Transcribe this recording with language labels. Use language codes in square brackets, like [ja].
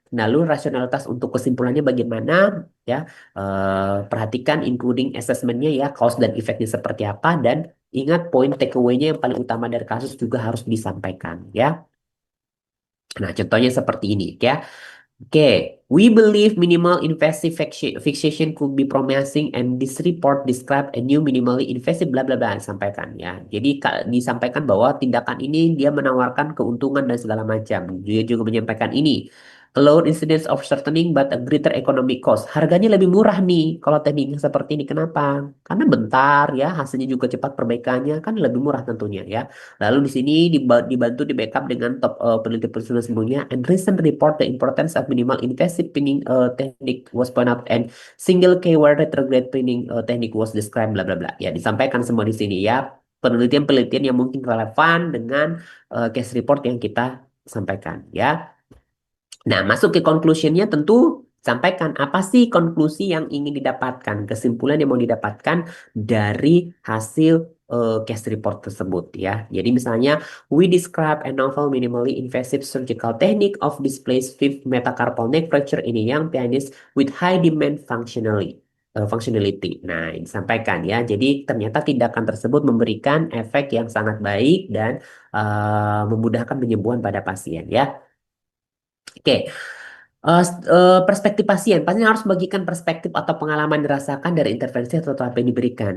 [id] Lalu rasionalitas untuk kesimpulannya bagaimana ya. Perhatikan including assessmentnya ya, cause dan effectnya seperti apa, dan ingat poin takeaway-nya yang paling utama dari kasus juga harus disampaikan ya. Nah, contohnya seperti ini ya. Oke, [en] We believe minimal invasive fixation could be promising and this report describe a new minimally invasive bla bla bla [id] disampaikan ya. Jadi disampaikan bahwa tindakan ini dia menawarkan keuntungan dan segala macam. Dia juga menyampaikan ini. [en] A lower incidence of shortening but a greater economic cost. [id] Harganya lebih murah nih kalau tekniknya seperti ini. Kenapa? Karena bentar ya, hasilnya juga cepat perbaikannya kan lebih murah tentunya ya. Lalu di sini dibantu di backup dengan top peneliti-peneliti sebelumnya. [en] And recent report the importance of minimal invasive pinning technique was point out and single keyword retrograde pinning technique was described bla bla bla. [id] Ya disampaikan semua di sini ya penelitian-penelitian yang mungkin relevan dengan case report yang kita sampaikan ya. Nah, masuk ke conclusionnya tentu sampaikan apa sih konklusi yang ingin didapatkan, kesimpulan yang mau didapatkan dari hasil case report tersebut ya. Jadi misalnya, [en] we describe a novel minimally invasive surgical technique of displaced fifth metacarpal neck fracture in a young pianist with high demand functionality. [id] Nah, ini disampaikan ya. Jadi ternyata tindakan tersebut memberikan efek yang sangat baik dan memudahkan penyembuhan pada pasien ya. Oke, perspektif pasien, pasien harus membagikan perspektif atau pengalaman dirasakan dari intervensi atau terapi yang diberikan.